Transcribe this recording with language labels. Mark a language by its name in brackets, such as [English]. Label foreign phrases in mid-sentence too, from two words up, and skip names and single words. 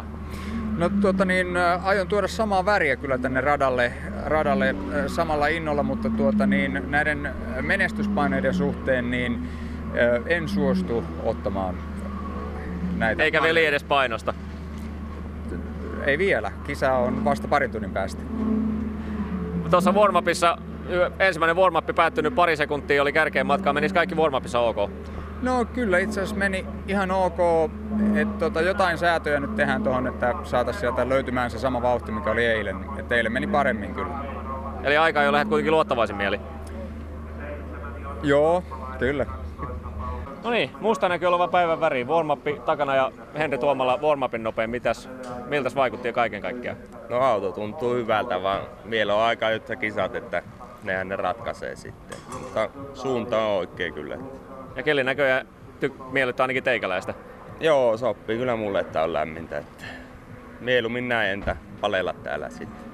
[Finnish] No aion tuoda samaa väriä kyllä tänne radalle samalla innolla, mutta näiden menestyspaineiden suhteen niin en suostu ottamaan näitä. Eikä veli edes painosta? Ei vielä. Kisa on vasta parin tunnin päästä. Tuossa warm-upissa ensimmäinen warm-up päättynyt pari sekuntia oli kärkeen matkaa. Menis kaikki warm-upissa ok? No kyllä itse asiassa meni ihan ok. Että jotain säätöjä nyt tehdään tuohon, että saataisiin sieltä löytymään se sama vauhti, mikä oli eilen. Että eilen meni paremmin kyllä. Eli aika jo lähdet kuitenkin luottavaisin mieli? Joo, kyllä. No niin, musta näkyy olevan päivän väri. Warm-up takana ja Henri Tuomala warm-upin nopein. Miltäs vaikutti kaiken kaikkiaan? No auto tuntuu hyvältä, vaan vielä on aika yhtä kisat, että nehän ne ratkaisee sitten. Mutta suunta on oikein kyllä. Ja keli näköjään miellyttää ainakin teikäläistä. Joo, sopii kyllä mulle, että on lämmintä. Että mieluummin näin entä palella täällä sitten.